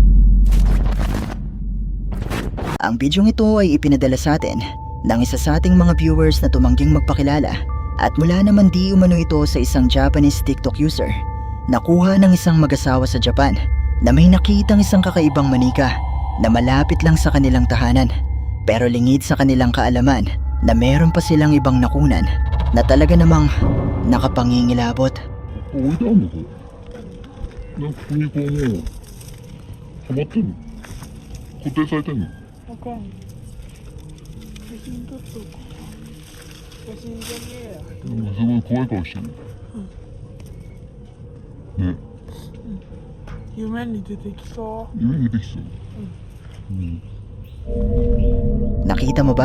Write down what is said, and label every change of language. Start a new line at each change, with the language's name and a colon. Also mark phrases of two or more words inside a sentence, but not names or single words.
Filipino: Ang bidyong ito ay ipinadala sa atin ng isa sa ating mga viewers na tumangging magpakilala at mula naman di umano ito sa isang
English: Japanese TikTok user.
Filipino: Nakuha ng isang mag-asawa sa Japan na may nakitang isang kakaibang manika na malapit lang sa kanilang tahanan pero lingid sa kanilang kaalaman na meron pa silang ibang nakunan na talaga namang nakapangingilabot.
Japanese: 置いてあんのこれなんかここにこうもうはまってんの固定されてんのわかんない写真撮っとこう写真じゃねえやなんかすごい怖い顔してるね夢に出てきそう夢に出てきそううん、
Filipino: Nakita mo ba?